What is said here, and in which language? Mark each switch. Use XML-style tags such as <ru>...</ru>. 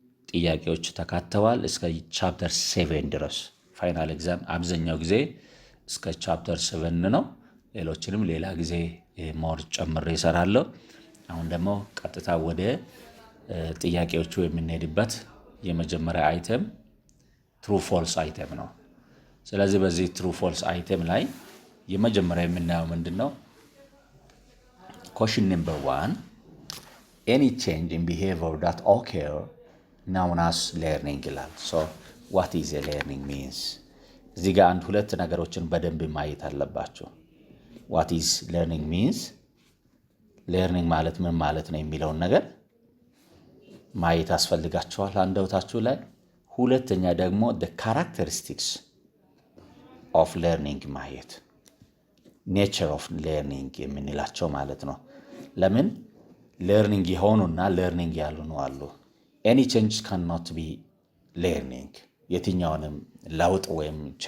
<am>ጥያቄዎች ተካተዋል እስከ ቻፕተር 7 ድረስ። ፋይናል ኤግዛም አብዛኛው ጊዜ እስከ ቻፕተር 7 ነው። ሌሎችንም ሌላ ጊዜ ሞር ጨምሬ እሰራለሁ። አሁን ደግሞ ቀጥታ ወደ ጥያቄዎቹ የምንሄድበት የመጀመሪያ አይተም ትሩ ፎልስ አይተም ነው። ስለዚህ በዚህ ትሩ ፎልስ አይተም ላይ የመጀመሪያ የምናየው ምንድነው?</am> <en>question number 1 any change in behavior that occur known as learning</en> <am>ይላል።</am> <en>so what is a learning means?</en> <am>እዚህ ጋር አንድ ሁለት ነገሮችን በደንብ ማየት አለባችሁ።</am> <en>what is learning means?</en> <am>learning ማለት ምን ማለት ነው የሚለውን ነገር ማየት አስፈልጋችኋል አንደውታችሁ ላይ። ሁለተኛ ደግሞ</am> <en>the characteristics of learning</en> <am>ማየት</am> <en>nature of learning</en> <am>የምንላቸው ማለት ነው። ለምን learning የሆኑና learning ያልሆኑ አሉ።</am> <en>any change cannot be learning</en> <am>የትኛውንም ለውጥ ወይም</am>